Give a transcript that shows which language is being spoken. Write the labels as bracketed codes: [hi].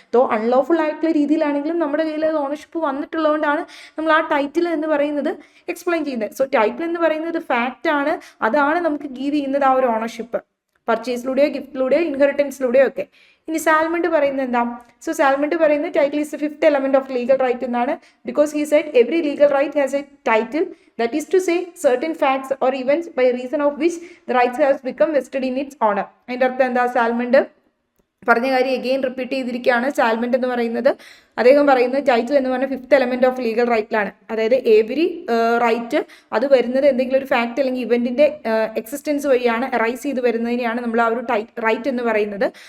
[ml] തോ അൺലോഫുൾ ആയിട്ടുള്ള രീതിയിലാണെങ്കിലും നമ്മുടെ കയ്യിൽ അത് ഓണർഷിപ്പ് വന്നിട്ടുള്ളതുകൊണ്ടാണ് നമ്മൾ ആ ടൈറ്റിൽ എന്ന് പറയുന്നത് എക്സ്പ്ലെയിൻ ചെയ്യുന്നത്. സോ ടൈറ്റിൽ എന്ന് പറയുന്നത് ഫാക്റ്റ് ആണ്, അതാണ് നമുക്ക് ഗീവ് ചെയ്യുന്നത് ആ ഒരു ഓണർഷിപ്പ്, പർച്ചേസിലൂടെയോ ഗിഫ്റ്റിലൂടെയോ ഇൻഹെറിറ്റൻസിലൂടെയോ ഒക്കെ. ഇനി സാൽമണ്ട് പറയുന്നത് എന്താ? സോ സാൽമണ്ട് പറയുന്നത് title is the fifth element of legal right എന്നാണ്. Because he said every legal right has A title, [en] that is to say certain facts or events by reason of which the rights has become vested in its owner. [ml] അതിൻ്റെ അർത്ഥം എന്താ? Salmond പറഞ്ഞ കാര്യം again repeat ചെയ്തിരിക്കുകയാണ്. Salmond എന്ന് പറയുന്നത്, അദ്ദേഹം പറയുന്നത് ടൈറ്റിൽ എന്ന് പറഞ്ഞാൽ ഫിഫ്ത്ത് എലമെന്റ് ഓഫ് ലീഗൽ റൈറ്റിലാണ്. അതായത് എവരി റൈറ്റ് അത് വരുന്നത് എന്തെങ്കിലും ഒരു ഫാക്ട് അല്ലെങ്കിൽ ഇവന്റിന്റെ എക്സിസ്റ്റൻസ് വഴിയാണ്, അറൈസ് ചെയ്ത് വരുന്നതിനെയാണ് നമ്മൾ ആ ഒരു റൈറ്റ് എന്ന് പറയുന്നത്.